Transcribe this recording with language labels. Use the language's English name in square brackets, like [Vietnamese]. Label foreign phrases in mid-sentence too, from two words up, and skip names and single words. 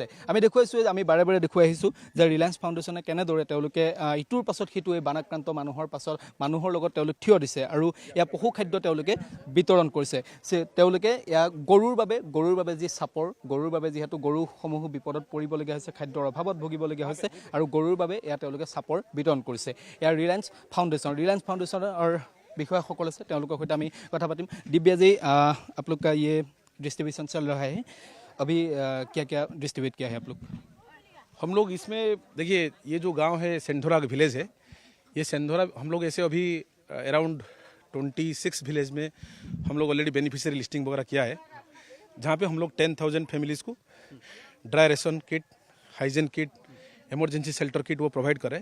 [Assamese] আমি দেখুৱাইছোঁ, আমি বাৰে বাৰে দেখুৱাই আহিছোঁ যে ৰিলায়েন্স ফাউণ্ডেশ্যনে কেনেদৰে তেওঁলোকে ইটোৰ পাছত সিটো এই বানাক্ৰান্ত মানুহৰ লগত তেওঁলোক থিয় দিছে আৰু এয়া পশু খাদ্য তেওঁলোকে বিতৰণ কৰিছে। তেওঁলোকে এয়া গৰুৰ বাবে যি চাপৰ, গৰুৰ বাবে যিহেতু গৰুসমূহ বিপদত পৰিবলগীয়া হৈছে, খাদ্যৰ অভাৱত ভুগিবলগীয়া হৈছে আৰু গৰুৰ বাবে এয়া তেওঁলোকে চাপৰ বিতৰণ কৰিছে। এয়া ৰিলায়েন্স ফাউণ্ডেশ্যনৰ বিষয়াসকল আছে, তেওঁলোকৰ সৈতে আমি কথা পাতিম। [Hindi] दिव्या जी, आप लोग का ये डिस्ट्रीब्यूशन चल रहा है, अभी क्या क्या डिस्ट्रीब्यूट किया है आप लोग? हम लोग इसमें देखिए, ये जो गांव है सेंधोरा विलेज है, ये सेंधोरा हम लोग ऐसे अभी अराउंड 26 विलेज में हम लोग [English] already beneficiary listing [Hindi] वगैरह किया है, जहाँ पे हम लोग 10,000 फैमिलीज़ को [English] dry ration kit, hygiene kit, emergency shelter kit [Hindi] वो प्रोवाइड करें।